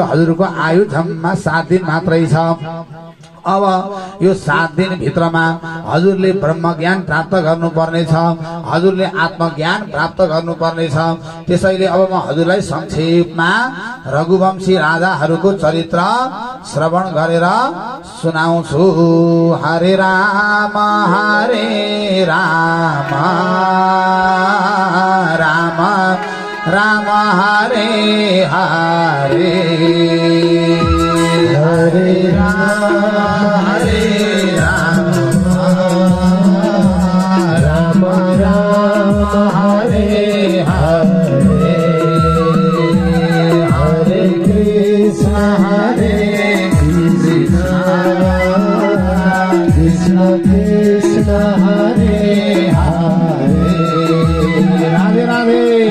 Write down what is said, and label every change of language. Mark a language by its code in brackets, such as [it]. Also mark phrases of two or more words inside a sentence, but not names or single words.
[ne] हजुरको आयु जम्मा 7 दिन मात्रै छ। अब यो 7 दिन भित्रमा हजुरले ब्रह्मज्ञान प्राप्त गर्नुपर्नेछ, हजुरले आत्मज्ञान प्राप्त गर्नुपर्नेछ। त्यसैले अब म हजुरलाई संक्षेपमा रघुवंशी राजाहरूको चरित्र श्रवण गरेर सुनाउँछु। [sa] हरे राम राम राम हरे हरे, हरे राम राम राम हरे हरे, हरे कृष्ण कृष्ण कृष्ण हरे हरे, राधे राधे।